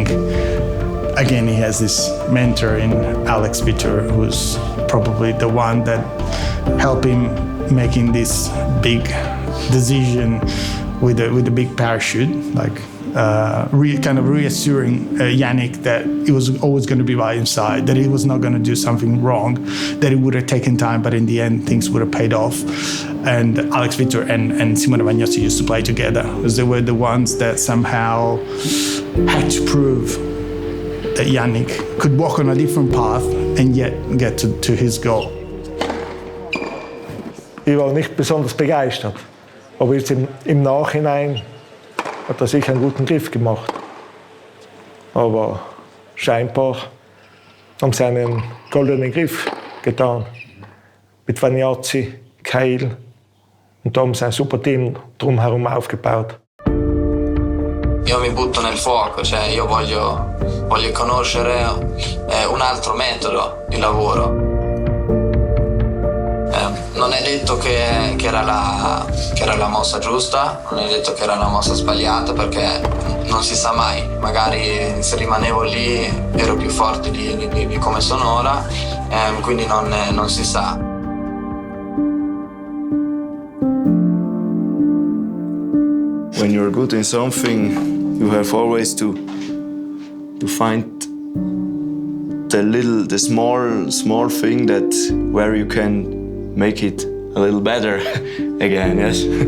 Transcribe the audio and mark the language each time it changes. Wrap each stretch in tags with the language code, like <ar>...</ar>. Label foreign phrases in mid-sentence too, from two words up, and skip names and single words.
<en>Again, he has this mentor in Alex Vitor, who's probably the one that helped him making this big decision with a big parachute, like kind of reassuring Jannik that he was always going to be by his side, that he was not going to do something wrong, that it would have taken time, but in the end things would have paid off. And Alex Vitor and Simone Vagnozzi used to play together because they were the ones that somehow had to prove that Jannik could walk on a different path and yet get to his goal.</en> <de>Ich war nicht besonders begeistert, aber jetzt im Nachhinein hat er sicher einen guten Griff gemacht. Aber scheinbar haben sie einen goldenen Griff getan. Mit Vagnozzi, Cain, und da haben sie ein super Team drumherum aufgebaut.</de> <it>Io mi butto nel fuoco, cioè io voglio conoscere un altro metodo di lavoro. Non è detto che era la mossa giusta, non è detto che era la mossa sbagliata, perché non si sa mai. Magari se rimanevo lì ero più forte di come sono ora, quindi non si sa.</it> <en>When you're good in something, you have always to find the small thing that where you can make it a little better again, yes?</en>